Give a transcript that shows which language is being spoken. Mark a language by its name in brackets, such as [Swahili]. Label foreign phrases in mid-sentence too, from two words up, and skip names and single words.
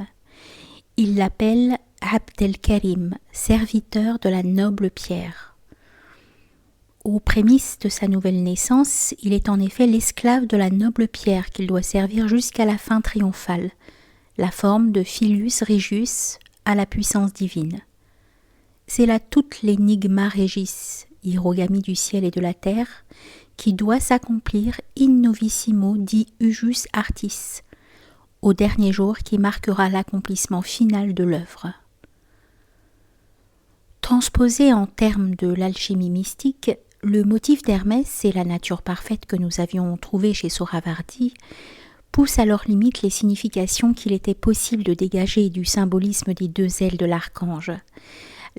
[French] Il l'appelle Abd el-Karim, serviteur de la noble pierre. Aux prémices de sa nouvelle naissance, il est en effet l'esclave de la noble pierre qu'il doit servir jusqu'à la fin triomphale, la forme de [Latin] Filius Regius [French] à la puissance divine. C'est là toute l' [Latin] énigma regis, [French] hirogami du ciel et de la terre, qui doit s'accomplir [Latin] in novissimo di ujus artis, [French] au dernier jour qui marquera l'accomplissement final de l'œuvre. Transposé en termes de l'alchimie mystique, le motif d'Hermès et la nature parfaite que nous avions trouvé chez Sohravardi poussent à leur limite les significations qu'il était possible de dégager du symbolisme des deux ailes de l'archange.